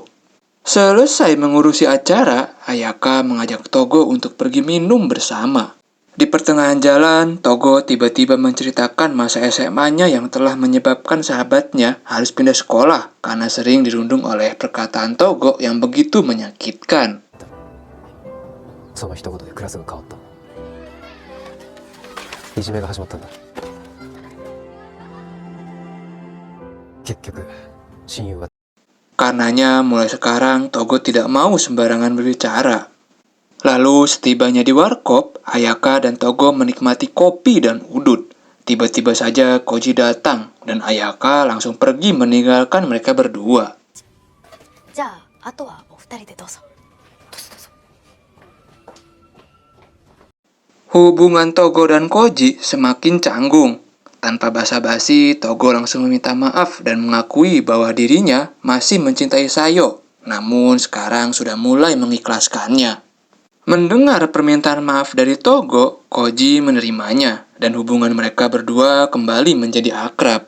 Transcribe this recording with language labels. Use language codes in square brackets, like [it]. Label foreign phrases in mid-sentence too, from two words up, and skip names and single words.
[id] Selesai mengurusi acara, Ayaka mengajak Togo untuk pergi minum bersama. Di pertengahan jalan, Togo tiba-tiba menceritakan masa SMA-nya yang telah menyebabkan sahabatnya harus pindah sekolah karena sering dirundung oleh perkataan Togo yang begitu menyakitkan. [ja] その一言でクラスが変わった。いじめが始まったんだ。結局、親友は [id] Karenanya mulai sekarang Togo tidak mau sembarangan berbicara. Lalu setibanya di warkop, Ayaka dan Togo menikmati kopi dan udut. Tiba-tiba saja Koji datang dan Ayaka langsung pergi meninggalkan mereka berdua. [ja] じゃあ、あとはお二人でどうぞ。どうぞどうぞ。 [id] Hubungan Togo dan Koji semakin canggung. Tanpa basa-basi, Togo langsung meminta maaf dan mengakui bahwa dirinya masih mencintai Sayo, namun sekarang sudah mulai mengikhlaskannya. Mendengar permintaan maaf dari Togo, Koji menerimanya, dan hubungan mereka berdua kembali menjadi akrab.